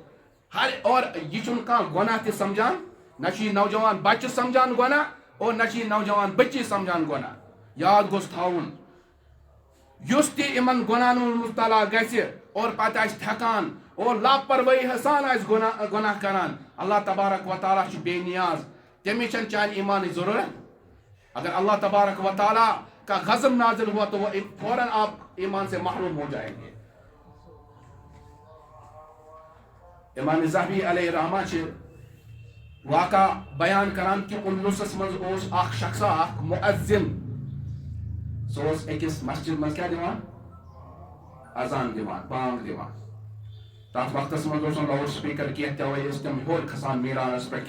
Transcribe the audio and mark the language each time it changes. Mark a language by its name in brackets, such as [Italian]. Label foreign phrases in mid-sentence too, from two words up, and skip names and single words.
[Kashmiri] ہر اور یہ چھُنہٕ کانٛہہ گۄناہ تہِ سمجھان نہ چھُ یہِ نوجوان بچہِ سمجھان گۄناہ اور نہ چھُ یہِ نوجوان بچی سمجھان گۄناہ یاد گوٚژھ تھاوُن یُس تہِ یِمن گۄناہن منٛز مُبتلا گژھِ اور پتہٕ آسہِ تھٮ۪کان اور لاپروٲہی سان آسہِ گۄناہ کران اللہ تبارک و تعالیٰ چھُ بے نیاز تٔمِس چھنہٕ چانہِ ایمانٕچ ضروٗرت [Urdu] اگر اللہ تبارک و تعالیٰ کا غضب نازل ہوا تو وہ فوراً آپ ایمان سے محروم ہو جائیں گے [Kashmiri] امام ذہبی علیہ رحمہ چھِ واقعہ بیان کران کہ اندلسس منٛز اوس اکھ شخصا اکھ مؤذن سُہ اوس أکِس مسجد منٛز کیٛاہ دِوان اذان دِوان بانگ دِوان تتھ وقتس منٛز اوس نہٕ لاوُڈ سپیٖکر کینٛہہ توے ٲسۍ تِم ہیوٚر کھسان میٖرانس پٮ۪ٹھ